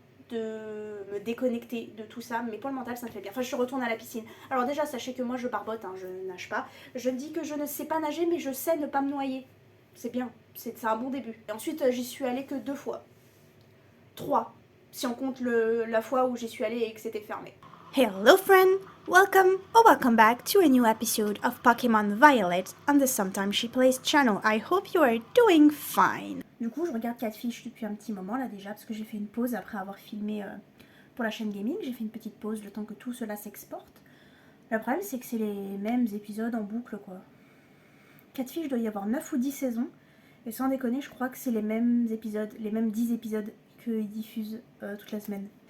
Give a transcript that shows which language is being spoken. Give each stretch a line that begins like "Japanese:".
French: de me déconnecter de tout ça, mais pour le mental ça me fait bien. Enfin, je retourne à la piscine. Alors déjà, sachez que moi je barbote, hein, je ne nage pas. Je dis que je ne sais pas nager, mais je sais ne pas me noyer. C'est bien, c'est un bon début. Et ensuite, j'y suis allée que 2 fois. 3, si on compte la fois où j'y suis allée et que c'était fermé.
English: Hello friend, welcome back to a new episode of Pokemon Violet on the Sometimes She Plays channel. I hope you are doing fine.
French: Du coup, je regarde Catfish depuis un petit moment là déjà, parce que j'ai fait une pause après avoir filmé pour la chaîne gaming. J'ai fait une petite pause le temps que tout cela s'exporte. Le problème, c'est que c'est les mêmes épisodes en boucle, quoi. Catfish doit y avoir 9 ou 10 saisons, et sans déconner, je crois que c'est les mêmes épisodes, les mêmes 10 épisodes qu'ils diffusent toute la semaine.